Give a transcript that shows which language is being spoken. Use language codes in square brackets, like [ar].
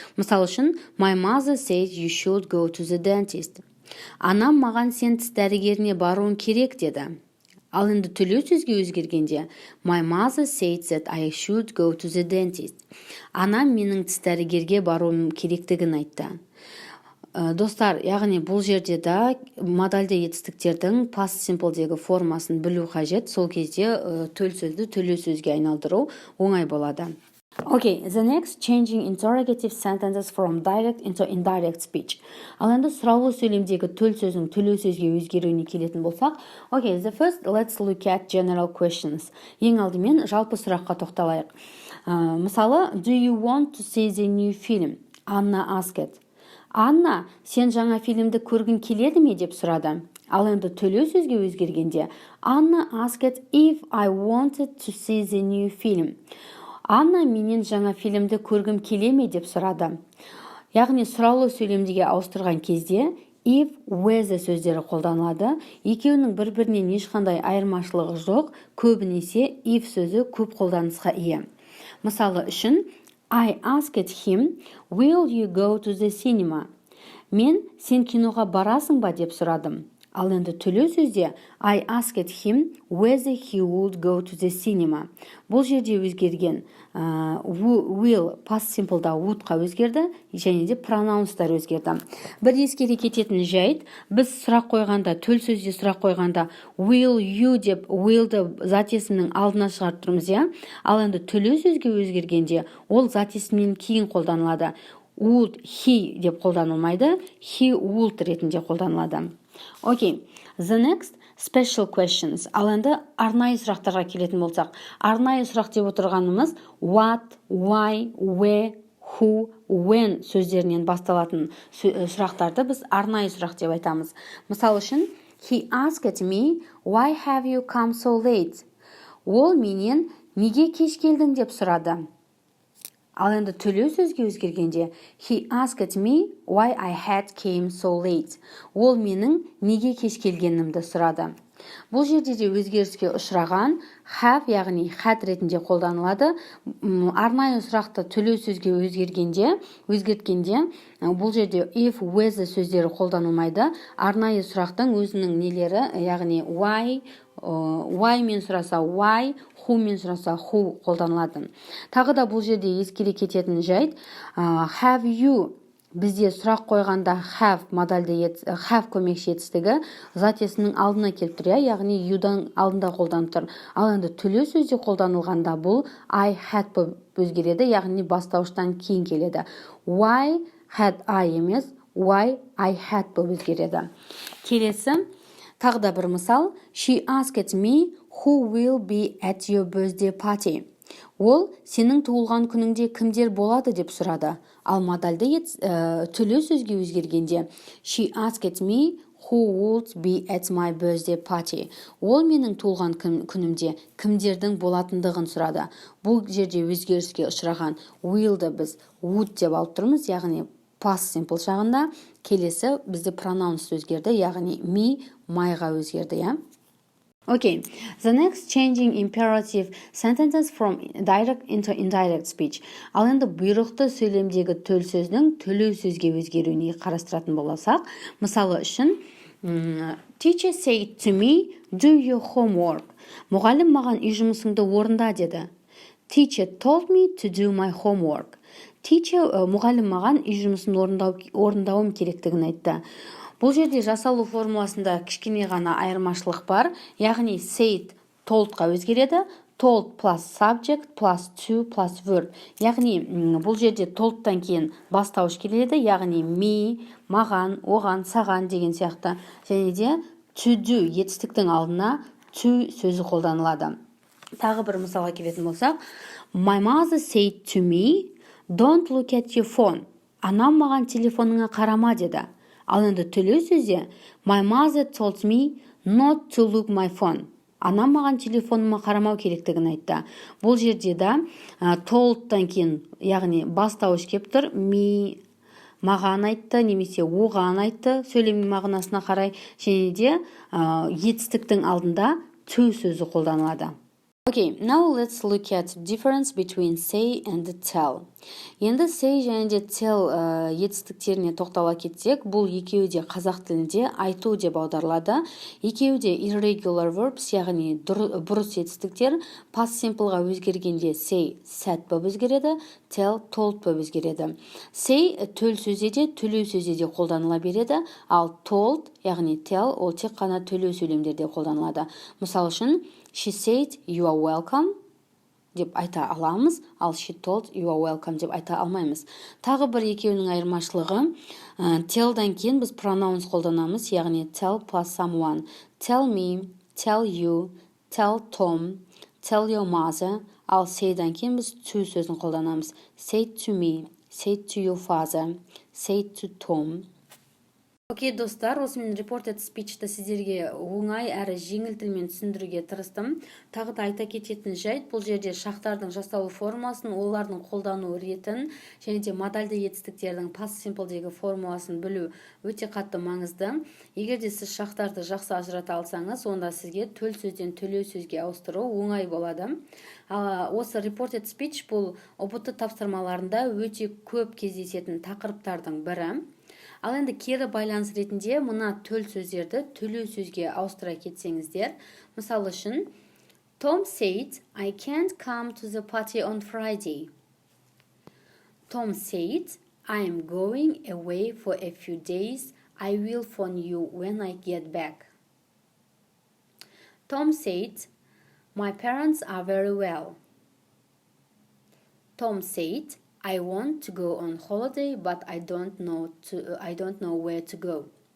[kk] Мысалы үшін, [en] my mother said you should go to the dentist. [kk] Анам маған сен тіс дәрігеріне баруың керек деді. Ал енді төлеу сөзге өзгергенде [en] my mother said that I should go to the dentist. [kk] Анам менің тіс дәрігерге баруым керектігін айтты. Достар, яғни бұл жерде да модальды етістіктердің past simple'дегі формасын білу қажет. Сол кезде төл сөзді төлеу сөзге айналдыру оңай болады. [en] Okay, the next changing interrogative sentences from direct into indirect speech. [kk] Ал енді сұраулы сөйлемдегі төл сөздің төлеу сөзге өзгеруіне келетін болсақ, [en] okay, the first, let's look at general questions. [kk] Ең алдымен жалпы сұраққа тоқталайық. Мысалы, [en] do you want to see the new film? Anna asked. [kk] Анна, сен жаңа фильмді көргің келеді ме деп сұрады. Ал енді төлеу сөзге өзгергенде [en] Anna asked if I wanted to see the new film. [kk] Анна менен жаңа фильмді көргім келе ме деп сұрады. Яғни сұраулы сөйлемдеге ауыстырған кезде if, whether сөздері қолданылады. Екеуінің бір-бірінен ешқандай айырмашылығы жоқ, көбінесе if сөзі көп қолданысқа ие. Мысалы үшін, [en] I asked him, will you go to the cinema? [kk] Мен, сен киноға барасың ба деп сұрадым. Ал енді төлеу сөзде [en] I asked him whether he would go to the cinema. [kk] Бұл жерде өзгерген will past simple'да would'қа өзгерді, және де pronounstар өзгерді. Бір ескере кететін жайт, біз сұрақ қойғанда, төл сөзде сұрақ қойғанда will you деп will'ды зат есімнің алдына шығарып тұрмыз, иә? Ал енді төлеу сөзге өзгергенде ол зат есімнен кейін қолданылады. [en] Would he [kk] деп қолданылмайды, [en] he would [kk] ретінде қолданылады. [en] Okay, the next special questions. [kk] Ал енді арнайы сұрақтарға келетін болсақ, арнайы сұрақ деп отырғанымыз what, why, where, who, when сөздерінен басталатын сұрақтарды біз арнайы сұрақ деп айтамыз. Мысалы үшін, [en] he asked me, why have you come so late? [kk] Ол менен неге кеш келдің деп сұрады. Ал енді төлеу сөзге өзгергенде [en] he asked me why I had came so late. [kk] Ол менің неге кеш келгенімді сұрады. Бұл жерде де өзгеріске ұшыраған have, яғни had ретінде қолданылады. Арнайы сұрақты төлеу сөзге өзгерткенде бұл жерде if, whether сөздері қолданылмайды. Арнайы сұрақтың өзінің нелері, яғни why мен сұраса why, who мен сұраса who қолданылады. Тағы да бұл жерде ескере кететін жайт, have you бізде сұрақ қойғанда have көмекші етістігі зат есімнің алдына келіп тұр, яғни you'дан алдында қолданып тұр. Ал енді төлеу сөзде қолданылғанда бұл I had болып өзгереді, яғни бастауыштан кейін келеді. [en] Why had I [kk] емес, [en] why I had [kk] болып өзгереді. Келесі тағы да бір мысал. [en] She asked me who will be at your birthday party. [kk] Ол сенің туылған күніңде кімдер болады деп сұрады. Ал модальды төлеу сөзге өзгергенде [en] she asked me who would be at my birthday party. [kk] Ол менің туылған күнімде кімдердің болатындығын сұрады. Бұл жерде өзгеріске ұшыраған will'ды біз would деп алып тұрмыз, яғни past simple жағында. Келесі бізде pronouns өзгерді, яғни me, myға өзгерді, ja? [en] Okay, the next changing imperative sentences from direct into indirect speech. [kk] Ал енді бұйрықты сөйлемдегі төл сөздің төлеу сөзге өзгеруіне қарастыратын болсақ, мысалы үшін [en] teacher said to me, do your homework. [kk] Мұғалім маған үй жұмысыңды орында деді. [en] Teacher told me to do my homework. [kk] Teacher мұғалім маған үй жұмысын орындауым керектігін айтты. Бұл жерде жасалу формуласында кішкене ғана айырмашылық бар, яғни said toldқа өзгереді, told plus subject plus to plus verb. Яғни бұл жерде toldтан кейін бастауыш келеді, яғни me, маған, оған, саған деген сияқты. Және де to do етістіктің алдына to сөзі қолданылады. Тағы бір мысалға келетін болсақ, [en] my mother said to me, don't look at your phone. [kk] Анам маған телефоныңа қарама деді. Ал енді төлеу сөзде [en] my mother told me not to look my phone. [kk] Анам маған телефоныма қарамау керектігін айтты. Бұл жерде да toldтан кейін, яғни бастауыш кеп тұр, me маған айтты, немесе оған айтты, сөйлем мағынасына қарай, және де етістіктің алдында to сөзі қолданылады. [en] Okay, now let's look at difference between say and tell. [kk] Енді say және де tell етістіктеріне тоқтала кетсек, бұл екеуі де қазақ тілінде айту деп аударылады. Екеуі де irregular verbs, яғни бұрыс етістіктер. Past simpleға өзгергенде say said болып өзгереді, tell told болып өзгереді. Say төл сөзде де, төлеу сөзде де қолданыла береді, ал told, яғни tell, ол тек қана төлеу сөйлемдерде қолданылады. Мысал үшін, [en] she said you are welcome [kk] деп айта аламыз, ал [en] she told you are welcome [kk] деп айта алмаймыз. Тағы бір екеуінің айырмашылығы, tellдан кейін біз pronouns қолданамыз, яғни tell plus someone. [en] Tell me, tell you, tell Tom, tell your mother, [kk] ал sayдан кейін біз to сөзін қолданамыз. [en] Say to me, say to your father, say to Tom. [kk] Окей, достар, осымен reported speechті сіздерге оңай әрі жеңіл тілмен түсіндіруге тырыстым. Тағы да айта кететін жайт, бұл жерде шақтардың жасалу формуласын, олардың қолдану ретін, және де модальды етістіктердің past simple'дегі формуласын білу өте қатты маңызды. Егер де сіз шақтарды жақсы ажырата алсаңыз, онда сізге төл сөзден төлеу сөзге ауыстыру оңай болады. Осы reported speech бұл ұбт тапсырмаларында өте көп кездесетін тақырыптардың бірі. Ал енді кері байланыс ретінде мына төл сөздерді төлеу сөзге ауыстыра кетсеңіздер, мысалы үшін, [en] Tom said, I can't come to the party on Friday. Tom said, I am going away for a few days. I will phone you when I get back. Tom said, my parents are very well. Tom said, I want to go on holiday, but I don't know where to go.